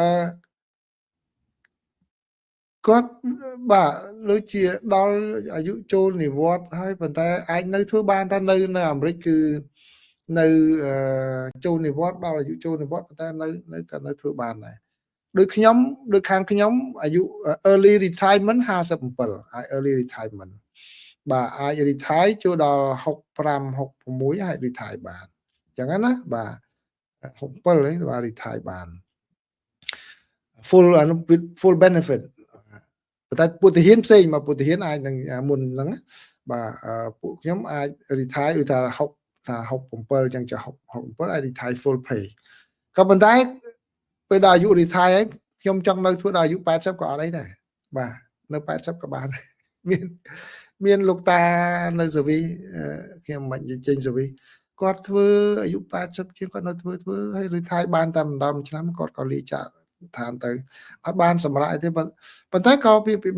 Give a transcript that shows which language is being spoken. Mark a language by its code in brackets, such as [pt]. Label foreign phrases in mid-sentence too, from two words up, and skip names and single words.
[km] គាត់បាទដូចជាដល់អាយុចូលនិវត្តន៍ហើយប៉ុន្តែអាចនៅធ្វើបានតែនៅអាមេរិកគឺនៅចូលនិវត្តន៍ដល់អាយុចូលនិវត្តន៍ប៉ុន្តែនៅក៏នៅធ្វើបានដែរដូចខ្ញុំដូចខាងខ្ញុំអាយុ [en] early retirement [km] 57 អាច [en] early retirement [km] បាទអាច retire ចូលដល់65 66អាច retire បានអញ្ចឹងណាបាទ67ហ្នឹងបាទ retire បាន [en] full benefit [km] តែពុទ្ធិហានផ្សេងមកពុទ្ធិហានអាចនឹងមុនហ្នឹងបាទពួកខ្ញុំអាច retire ឬថា67ចឹងចា67អាច [en] retire full pay [km] ក៏ប៉ុន្តែពេលដល់អាយុ retire ហើយខ្ញុំចង់នៅធ្វើដល់អាយុ80ក៏អត់អីដែរបាទនៅ80ក៏បានមានលោកតា នៅសវីខ្ញុំមិនចេញសវីគាត់ធ្វើអាយុ80ជាងគាត់នៅធ្វើហើយ retire បានតែម្ដងឆ្នាំគាត់ក៏លាចាកឋានទៅអត់បានសម្រាប់ទេប៉ុន្តែក៏ពិ